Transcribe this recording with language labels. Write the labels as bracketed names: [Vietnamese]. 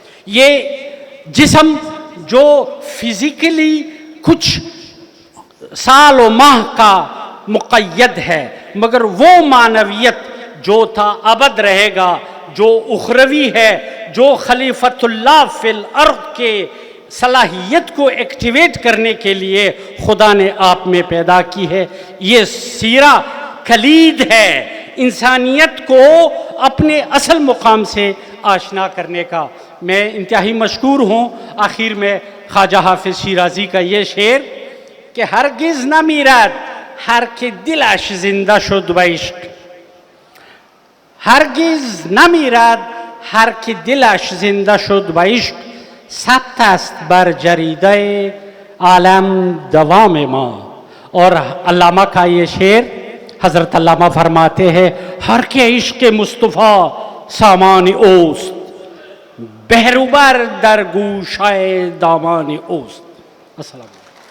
[Urdu] یہ جسم جو فزیکلی کچھ سال و ماہ کا مقید ہے، مگر وہ معنویت جو تا ابد رہے گا، جو اخروی ہے، جو خلیفۃ اللہ فی الارض کے صلاحیت کو ایکٹیویٹ کرنے کے لیے خدا نے آپ میں پیدا کی ہے. یہ سیرہ کلید ہے انسانیت کو اپنے اصل مقام سے آشنا کرنے کا. میں انتہائی مشکور ہوں. آخر میں خواجہ حافظ شیرازی کا یہ شعر کہ [Persian] ہرگز نہ میرد ہر که دلش زنده شد به عشق، هرگز نمیرد هر که دلش زنده شد به عشق، ثبت است بر جریده عالم دوام ما. [Urdu] اور علامہ کا یہ شعر حضرت علامہ فرماتے ہیں [Persian] ہر کے عشق مصطفیٰ سامان اوست، بہروبر در گوشۂ دامان اوست. السلام علیکم.